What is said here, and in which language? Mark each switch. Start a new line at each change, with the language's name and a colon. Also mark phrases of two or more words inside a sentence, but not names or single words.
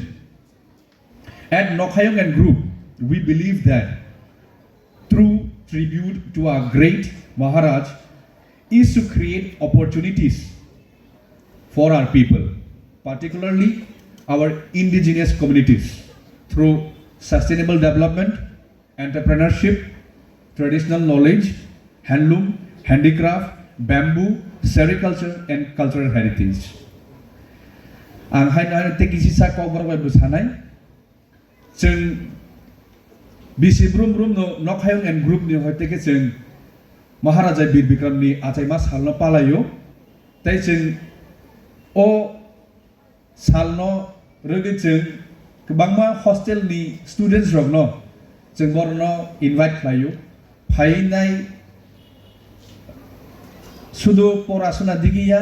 English: At Nokhayung and Group, we believe that true tribute to our great Maharaj is to create opportunities for our people, particularly our indigenous communities, through sustainable development, entrepreneurship, traditional knowledge, handloom, handicraft, bamboo, sericulture, and cultural heritage.
Bodo: Ang hain tekisi sa kawbar busanay, जों बिसि ब्रुम नखायं एन्ड ग्रुपनि हयतेके जों महाराजा बीर बिक्रमनि आथाइमा सालनो पालायो ताइ जों ओ सालनो रोगै जों गोबांमा
English: hostelni students
Bodo: रगनो जों बरनो इनभाइट खालायो फायनाय सुदु परासुना दिगिया